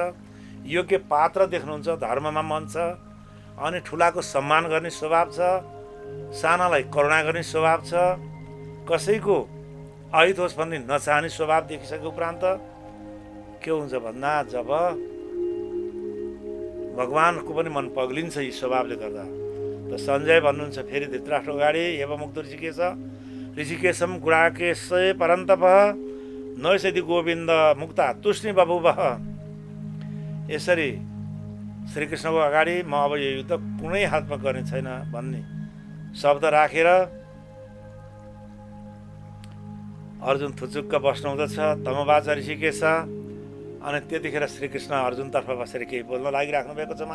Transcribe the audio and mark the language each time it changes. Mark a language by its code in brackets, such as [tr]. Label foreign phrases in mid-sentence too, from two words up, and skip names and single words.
[ne] योग्य पात्र देख्नुहुन्छ, धर्ममा मन छ, अनि ठुलाको सम्मान गर्ने स्वभाव छ, सानालाई करुणा गर्ने स्वभाव छ, कसैको अहित होस् भन्ने नचाहने स्वभाव देखिसके उपरान्त के हुन्छ भन्दा जब भगवानको पनि मन पग्लिन्छ यी स्वभावले गर्दा। त सञ्जय भन्नुहुन्छ फेरि धृतराष्ट्र अगाडि, [sa] एवमुक्त ऋषिकेशम गुणाकेशय परन्तप नैषधि गोविन्द मुक्ता तुष्णि बभुवः। [ne] यसरी श्रीकृष्णको अगाडि म अब यो युद्ध कुनै हातमा गर्ने छैन भन्ने शब्द राखेर अर्जुन थुचुक्क बस्नुहुँदछ। [sa] तमवाच ऋषिकेश। [ne] अनि त्यतिखेर श्रीकृष्ण अर्जुनतर्फ बसेर केही बोल्न लागिराख्नु भएको छ।